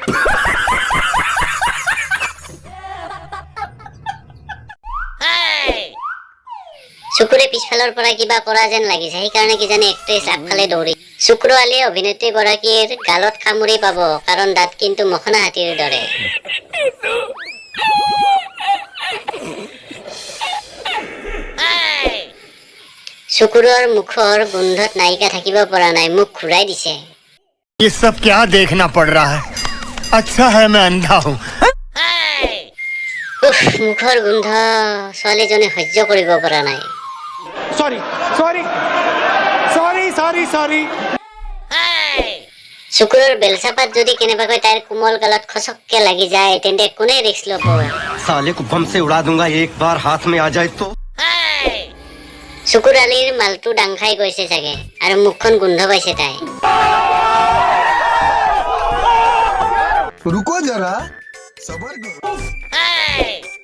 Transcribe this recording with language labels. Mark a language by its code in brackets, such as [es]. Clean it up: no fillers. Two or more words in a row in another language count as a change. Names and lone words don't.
[as] চকুৰে পিছফালৰ পৰা কিবা কৰা যেন লাগিছে সেইকাৰণে কি জানি এক্ট্ৰেছ আগফালে দৌৰি চকুৰ আলিয়ে অভিনেত্ৰী গৰাকীৰ গালত কামুৰি পাব কাৰণ দাঁত কিন্তু মখনা হাতীৰ দৰে চকুৰৰ মুখৰ গোন্ধত নায়িকা থাকিব পৰা নাই মুখ ঘূৰাই দিছে [hi] ये सब क्या देखना पड़ रहा है अच्छा है मैं अंधा हूँ [as] মুখৰ গোন্ধ ছোৱালীজনী সহ্য কৰিব পৰা নাই [en] sorry sorry sorry sorry sorry [as] চকুৰৰ বেলচাপাত যদি কেনেবাকৈ তাইৰ কোমল গালত খচককে লাগি যায় তেন্তে কোনে ৰিস্ক ল'ব [hi] साले को बम से उड़ा दूंगा एक बार हाथ में आ जाए तो [as] চকুৰ আলিৰ মালটো ডাং খাই গৈছে চাগে আৰু মুখখন গোন্ধ পাইছে তাই [hi] रुको जरा सबर करो